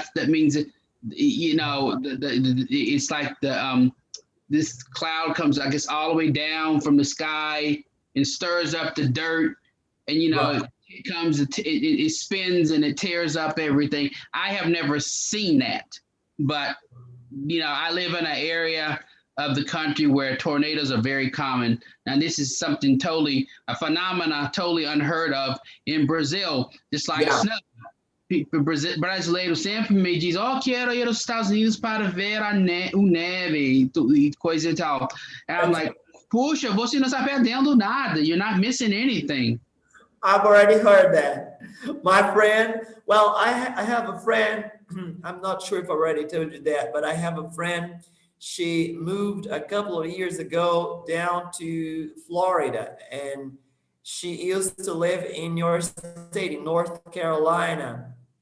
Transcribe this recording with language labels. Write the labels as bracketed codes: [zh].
[en] That means you know, it's like this cloud comes, I guess, all the way down from the sky and stirs up the dirt, and you know, it comes, it spins and it tears up everything. I have never seen that, but you know, I live in an area of the country where tornadoes are very common. And this is something a phenomena totally unheard of in Brazil, just like snow. [pt] Brasileiro sempre me diz, quero ir aos Estados Unidos para ver o neve e coisa e tal. [en] And I'm like, [pt] puxa, você não está perdendo nada. [en] You're not missing anything. I've already heard that. My friend, well, I have a friend, I'm not sure if I already told you that, but I have a friend. She moved a couple of years ago down to Florida, and she used to live in your state, in North Carolina.